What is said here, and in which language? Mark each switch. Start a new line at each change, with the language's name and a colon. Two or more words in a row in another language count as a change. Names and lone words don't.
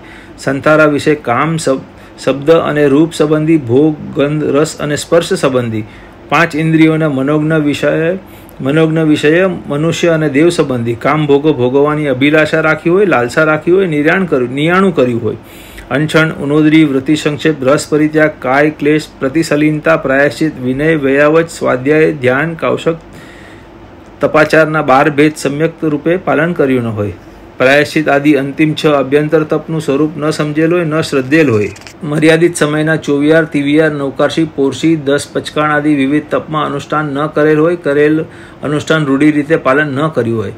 Gujarati: સંથારા વિશે કામ, શબ્દ અને રૂપ સંબંધી, ભોગ, ગંધ, રસ અને સ્પર્શ સંબંધી 5 ઇન્દ્રિયોના મનોજ્ઞ વિષય, મનુષ્ય અને દેવ સંબંધી કામ ભોગો ભોગવવાની અભિલાષા રાખી હોય, લાલસા રાખી હોય, નિયાણું કર્યું હોય. અનશન, ઉનોદરી, વૃત્તિ સંક્ષેપ, રસ પરિત્યાગ, કાય ક્લેશ, પ્રતિસલીનતા, પ્રાયશ્ચિત, વિનય, વ્યયાવચ, સ્વાધ્યાય, ધ્યાન, કૌશક, તપાચારના 12 ભેદ સમ્યક રૂપે પાલન કર્યું ન હોય. પ્રાયશ્ચિત આદિ અંતિમ 6 અભ્યંતર તપનું સ્વરૂપ ન સમજેલ હોય, ન શ્રદ્ધેલ હોય. મર્યાદિત સમયના ચોવિયાર, તિવિયાર, નૌકારશી, પોરશી, 10 પચકાણ આદિ વિવિધ તપમાં અનુષ્ઠાન ન કરેલ હોય, કરેલ અનુષ્ઠાન રૂઢી રીતે પાલન ન કર્યું હોય.